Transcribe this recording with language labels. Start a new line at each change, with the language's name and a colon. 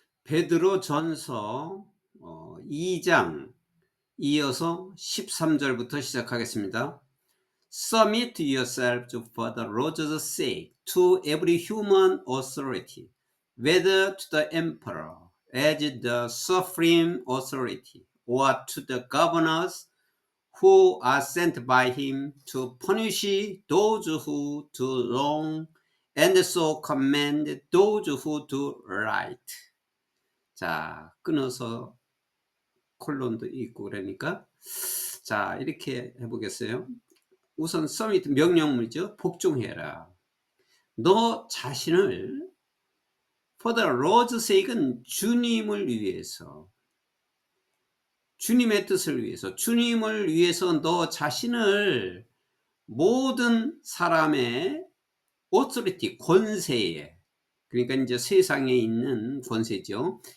Korean: 베드로전서 2장 이어서 13절부터 시작하겠습니다.
English: Submit yourself for the Lord's sake to every human authority, whether to the emperor as the supreme authority, or to the governors who are sent by him to punish those who do wrong and so command those who do right.
Korean: 자, 끊어서 콜론도 있고 그러니까 자, 이렇게 해보겠어요. 우선 서밋 명령문이죠. 복종해라. 너 자신을
English: for the Lord's sake
Korean: 은 주님을 위해서, 주님의 뜻을 위해서, 주님을 위해서 너 자신을 모든 사람의 authority, 권세에, 그러니까 이제 세상에 있는 권세죠.